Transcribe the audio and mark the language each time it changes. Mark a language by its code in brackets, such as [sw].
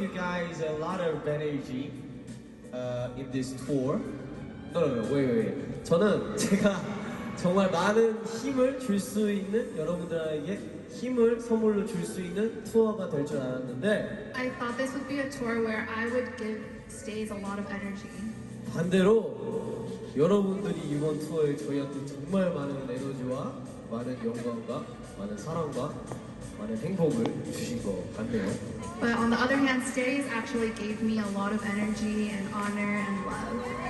[en] give you guys a lot of energy in this tour? No, wait. [ko] 저는 제가 정말 많은 힘을 줄 수 있는 여러분들에게 힘을 선물로 줄 수 있는 투어가 될 줄 알았는데 [en] I thought this would be a tour where I would give stays a lot of energy. [ko] 반대로 여러분들이 이번 투어에 저희한테 정말 많은 에너지와 많은 영광과 많은 사랑과 많은 행복을 주신 것 같네요. [en] But on the other hand, stays actually gave me a lot of energy and honor and love.